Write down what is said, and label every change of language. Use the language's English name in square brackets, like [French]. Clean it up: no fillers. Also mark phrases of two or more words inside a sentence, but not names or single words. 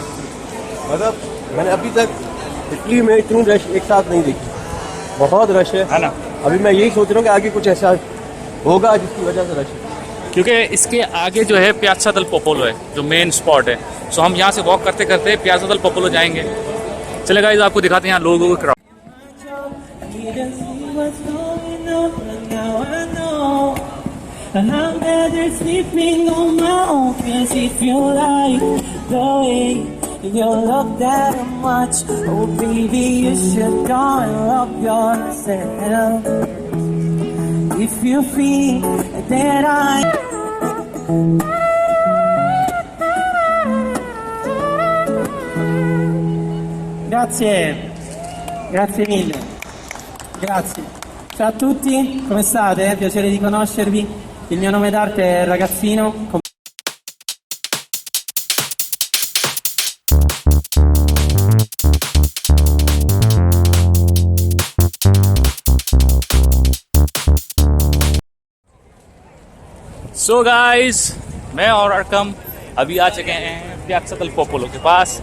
[Hindi] मतलब मैंने अभी तक इटली में इतनी रश एक साथ नहीं देखी, बहुत रश है ना। अभी मैं यही सोच रहा हूँ कि आगे कुछ ऐसा होगा जिसकी वजह से रश है। क्योंकि इसके आगे जो है पियाज़ा दल पोपोलो है जो [English] main spot [Hindi] है। सो हम यहाँ से वॉक करते करते पियाज़ा दल पोपोलो जाएंगे। चले गाइस, आपको दिखाते हैं यहाँ लोगों को क्राउड। [English] And I'm better sleeping on my own, 'cause if you like the way you look that much, oh baby, you should go and love yourself. If you feel that [Italian] Grazie mille, grazie. Ciao a tutti, come state? Piacere di conoscervi. Il mio nome d'arte è Ragazzino. [English] so guys, [Hindi] मैं और अरकम अभी आ चुके हैं पियाज़ा दल पोपोलो के पास।